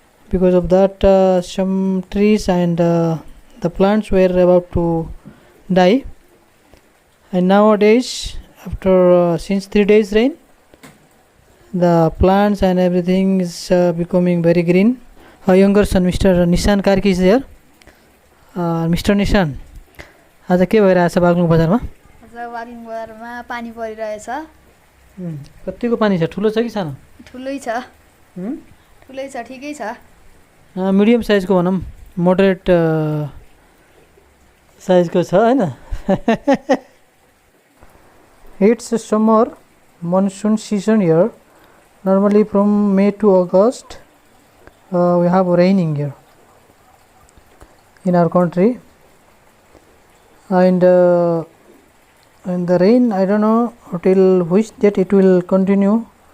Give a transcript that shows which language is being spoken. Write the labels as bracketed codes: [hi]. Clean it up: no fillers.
[en] Because of that, some trees and the plants were about to die. And nowadays, after since 3 days rain, the plants and everything is becoming very green. Our younger son, Mr. Nishan Karki is there. Mr. [ne] Nishan, आज के भइरहेछ बागलुङ बजारमा? आज बागलुङ बजारमा पानी परिरहेछ। कतिको पानी छ? ठुलो छ कि सानो? ठुलै छ। ठुलै छ, ठिकै छ। मिडियम साइजको भनौँ, मोडरेट साइजको छ हैन? [en] It's a summer monsoon season here. Normally from May to August we have raining here in our country, and the rain, I don't know till which date it will continue.